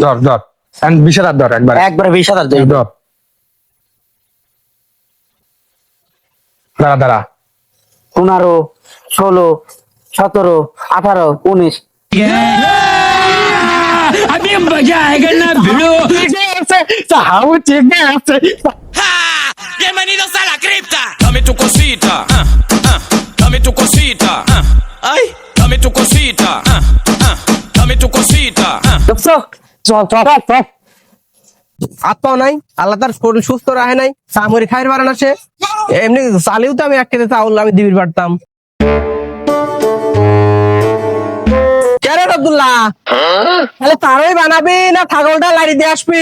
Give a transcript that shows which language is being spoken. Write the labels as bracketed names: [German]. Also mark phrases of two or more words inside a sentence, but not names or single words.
[Bangla] ধর ধর 20,000 ধর একবারে। একবারে 20,000 দেয়। ধর দাঁড়া দাঁড়া। 15, 16, 17, 18, 19। [Hindi] अभी मजा आएगा ना भिड़ो [Spanish] Bienvenidos a la cripta. Dame tu cosita, dame tu cosita, ay, dame tu cosita, dame tu cosita. [Bangla] দোস্ত চল চল চল। হাত পাও নাই, আল্লাহ তার শরীর সুস্থ রাখে নাই, সামরি খাইর বারান আসে। এমনি চালিও তো আমি 1 কেজি চাউল আমি দিবির পারতাম। কেন আব্দুল্লাহ তাহলে তারই বানাবি না ছাগলটা লাড়ি দিয়ে আসবি?